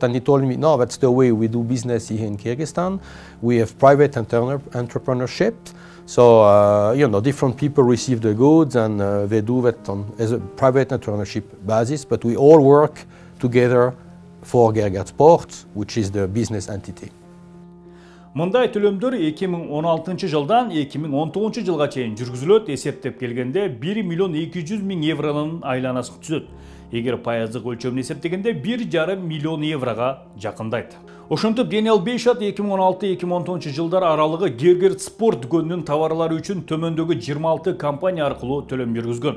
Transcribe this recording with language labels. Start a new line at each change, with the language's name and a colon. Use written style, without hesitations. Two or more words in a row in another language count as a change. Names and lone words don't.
English: And he told me, no, that's the way we do business here in Kyrgyzstan. We have private entrepreneurship. So, you know, different people receive the goods and they do that as a private entrepreneurship basis, but we all work together for Gergert Sport, which is the business entity.
Kyrgyz: Мындай төлөмдөр 2016 жылдан 2019 жылга чейин жүргүзүлөт. Эсептеп келгенде 1 миллион 200 000 евронун айланасын түзөт. Эгер пайыздык өлчөмүн эсептегенде 1,5 миллион еврога жакындайт. Ошентип Daniel Beyshot 2016-2019 жылдар аралыгы Gergert Sport дүкөнүнүн товарлары үчүн төмөндөгү 26 компания аркылуу төлөм жүргүзгөн.